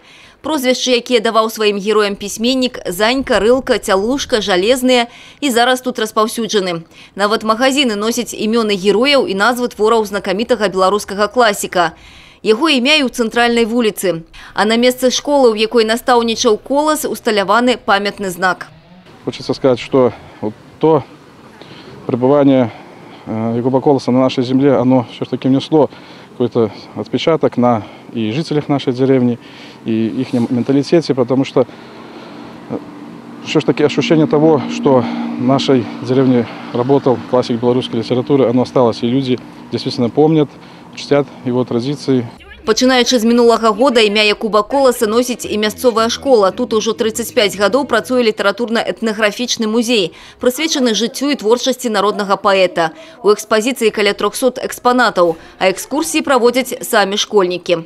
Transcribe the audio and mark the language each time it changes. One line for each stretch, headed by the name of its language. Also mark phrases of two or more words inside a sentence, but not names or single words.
Belarusian: Прозвішчы, якія даваў сваім героям пісьменнік, Занька, Рылка, Цялушка, Жалезныя і зараз тут распаўсюджаны. Нават магазины носяць імёны герояў і назвы твораў знакамітага беларускага класіка. Яго імя і ў цэнтральнай вуліцы. А на месцы школы, у якой настаўнічаў Колас, усталяваны памятны знак.
Russian: Хочется сказать, что то пребывание Якуба Колоса на нашей земле, оно все-таки внесло какой-то отпечаток на и жителях нашей деревни, и их менталитете, потому что все-таки ощущение того, что в нашей деревне работал классик белорусской литературы, оно осталось, и люди действительно помнят, чтят его традиции.
Belarusian: Пачынаючы з мінулага года імя Якуба Коласа носіць і мясцовая школа. Тут ужо 35 гадоў працуе літаратурна-этнаграфічны музей, прысвечаны жыццю і творчасці народнага паэта. У экспазіцыі каля 300 экспанатаў, а экскурсіі праводзяць самі школьнікі.